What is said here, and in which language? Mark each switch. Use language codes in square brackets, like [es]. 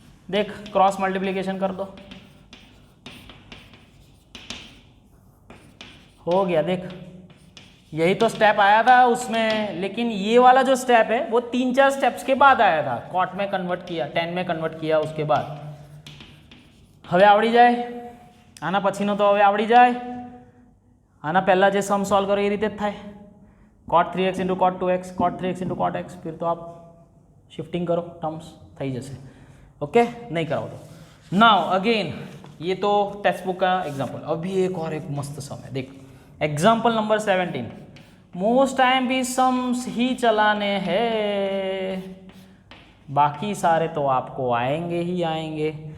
[hi] देख cross multiplication कर दो, हो गया। देख यही तो स्टेप आया था उसमें, लेकिन ये वाला जो स्टेप है वो 3-4 स्टेप्स के बाद आया था। कॉट में कन्वर्ट किया, 10 में कन्वर्ट किया, उसके बाद [gu] હવે આવડી જાય આના પછીનો તો હવે આવડી જાય। આના પહેલાં જે સમ સોલ્વ કરો એ રીતે જ થાય, cot 3x into cot 2x, cot 3x into cot x, [hi] फिर तो आप शिफ्टिंग करो टर्म्स [gu] થઈ જશે। [hi] ओके नहीं कराओ तो नाउ अगेन ये तो टेक्स्ट बुक का एग्जाम्पल। अभी एक और एक मस्त सम है, देख एग्जाम्पल नंबर 17। मोस्ट टाइम भी सम्स ही चलाने हैं, बाकी सारे तो आपको आएंगे ही आएंगे।